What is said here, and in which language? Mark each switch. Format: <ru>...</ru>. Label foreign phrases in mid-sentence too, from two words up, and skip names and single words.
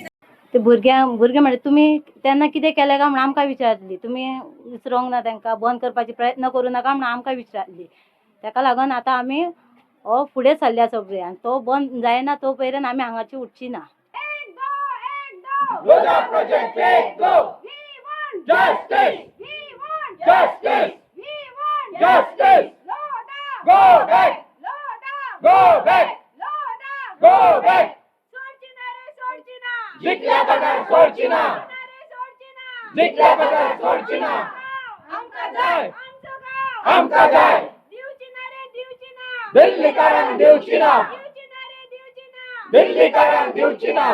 <kok>ते भुरगे म्हणटा तुमी तेन्ना कितें केलें काय म्हणून आमकां विचारली. तुमी विसरोंक ना तांकां बंद करपाचे प्रयत्न करूं नाका म्हणून आमकां विचारली. ताका लागून आतां आमी हो फुडें सरल्या सगळीं आनी तो बंद जायना तो पर्यंत आमी हांगाची उठची ना.</kok> <en>Lodha project</en> <hi>फेक दो</hi> <en>justice justice justice go back go back go back</en> <kok>जितल्या बगर सोडची ना जितल्या बगर सोडची ना आमकां जाय दिल्लीकरांक दिवची ना दिल्लीकरांक दिवची ना.</kok>